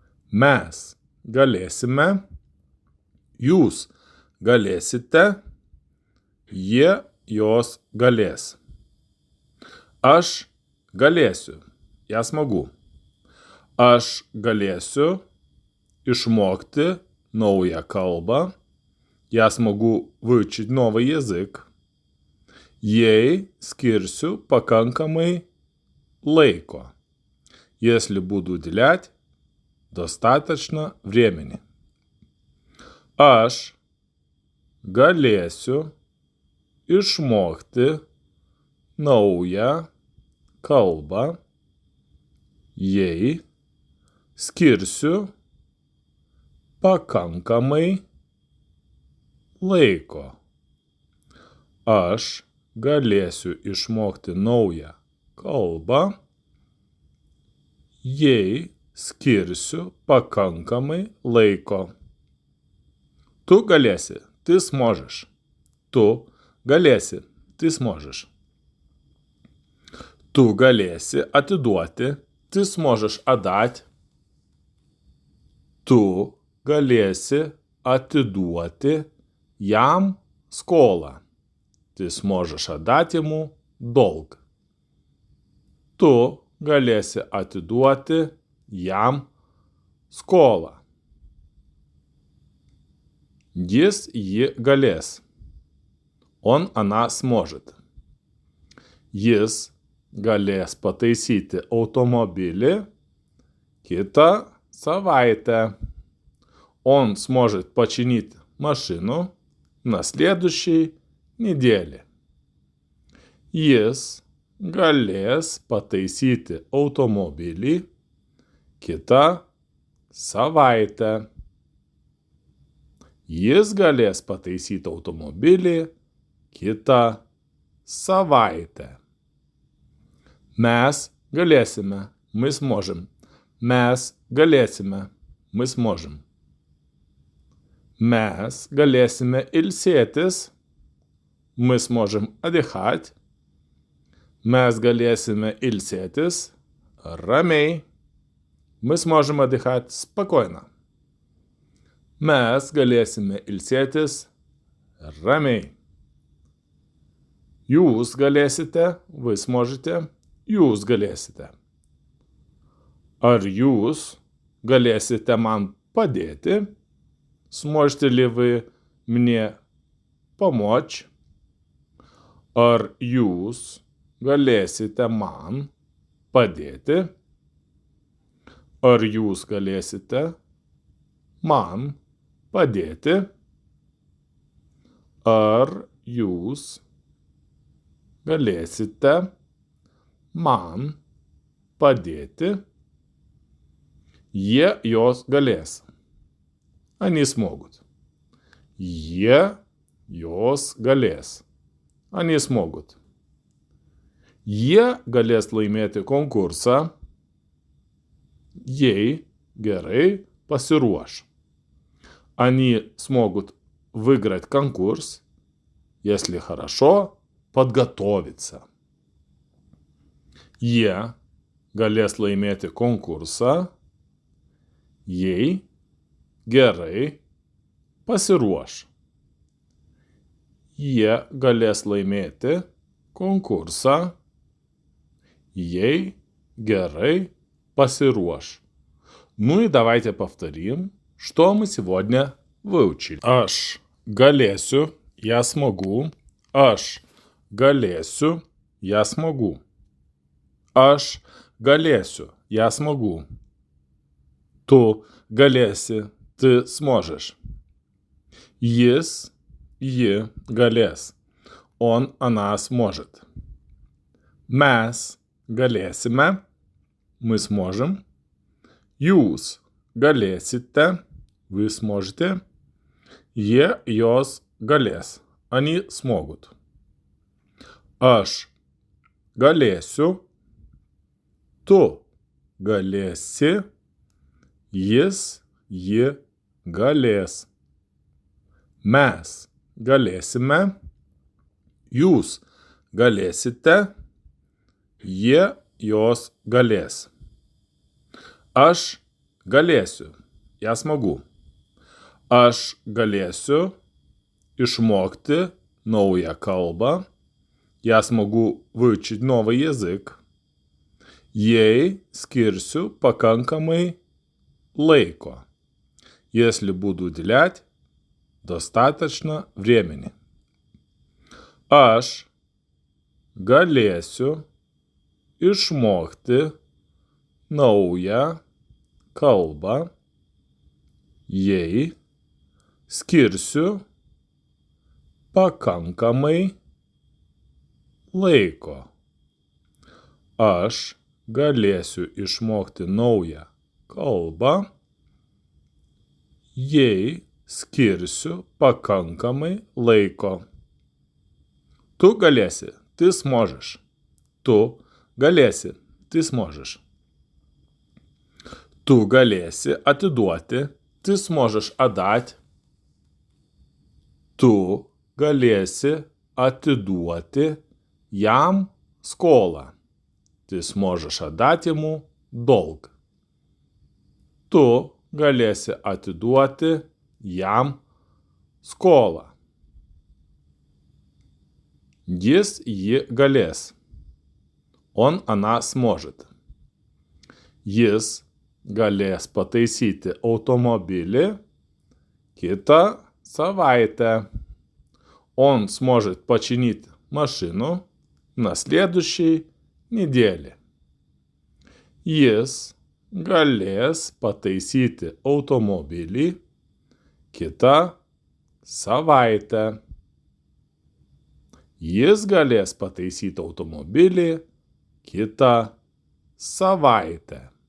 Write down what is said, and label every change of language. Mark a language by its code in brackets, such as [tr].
[lt] Mes galėsime, jūs galėsite, jie, jos galės. Aš galėsiu, [ru] я смогу. [lt] Aš galėsiu išmokti naują kalbą. [ru] Я смогу выучить новый язык. [lt] Ей скирсю поканкамой лейко, [ru] если буду уделять достаточно времени. [lt] Aš galėsiu išmokti naują kalbą. Jei skirsiu pakankamai laiko. Aš galėsiu išmokti naują kalbą. Jei skirsiu pakankamai laiko. Tu galėsi, [ru] ты сможешь. [lt] Tu galėsi, ты сможешь. Tu galėsi atiduoti, [ru] ты сможешь отдать. [lt] Tu galėsi atiduoti jam skolą. [ru] Ты сможешь отдать ему долг. [lt] Tu galėsi atiduoti jam skolą. Jis, ji galės. [ru] Он, она сможет. [lt] Jis galės pataisyti automobilį kitą savaitę. [ru] Он сможет починить машину на следующей неделе. [lt] Jis galės pataisyti automobilį kitą savaitę. Jis galės pataisyti automobilį kitą savaitę. Mes galėsime, [ru] мы сможем. [lt] Mes galėsime, мы сможем. Mes galėsime ilsėtis, [ru] мы сможем отдыхать. [lt] Mes galėsime ilsėtis ramiai. [ru] Мы сможем отдыхать спокойно. [lt] Mes galėsime ilsėtis ramiai. Jūs galėsite, [ru] вы сможете, [lt] jūs galėsite. Ar jūs galėsite man padėti? [ru] Сможете ли вы мне помочь? [lt] Ar jūs galėsite man padėti? Ar jūs galėsite man padėti? Ar jūs galėsite man padėti? Jie, jos galės. [ru] Они смогут. [lt] Jie, jos galės. [ru] Они смогут. [lt] Jie galės laimėti konkursą, jei gerai pasiruoš. [ru] Они смогут выиграть конкурс, если хорошо подготовиться. [lt] Jie galės laimėti konkursą, jei gerai pasiruoš. Jie galės laimėti konkursą, jei gerai pasiруoш. [ru] Ну и давайте повторим, что мы сегодня выучили. [lt] Aš galėsiu, [ru] я смогу. [lt] Aš galėsiу, [ru] я смогу. [lt] Aš galėsiу, [ru] я смогу. [lt] Tu galėsi, [ru] ты сможешь. [lt] Jis, ji galės. [ru] Он, она сможет. [lt] Mes galėsime, [ru] мы сможем. [lt] Jūs galėsite, [ru] вы сможете. [lt] Jie, jos galės, [ru] они смогут. [lt] Aš galėsiu, tu galėsi, jis, ji galės. Mes galėsime, jūs galėsite, jie, jos galės. Aš galėsiu, [ru] я смогу. [lt] Aš galėsiu išmokti naują kalbą. [ru] Я смогу выучить новый язык. [lt] Ей скирсю поканкамой лейко, [ru] если буду уделять достаточно времени. [lt] Aš galėsiu išmokti naują kalbą. Jei skirsiu pakankamai laiko. Aš galėsiu išmokti naują kalbą, jei skirsiu pakankamai laiko. Tu galėsi, [ru] ты сможешь. [lt] Tu galėsi, ты сможешь. Tu galėsi atiduoti, [ru] ты сможешь отдать. [lt] Tu galėsi atiduoti jam skolą. [ru] Ты сможешь отдать ему долг. [lt] Tu galėsi atiduoti jam skolą. Jis, ji galės. [ru] Он, она сможет. [lt] Jis galės pataisyti automobilį kitą savaitę. [ru] Он сможет починить машину на следующей неделе. [lt] Jis galės pataisyti automobilį kitą savaitę. Jis galės pataisyti automobilį kitą savaitę.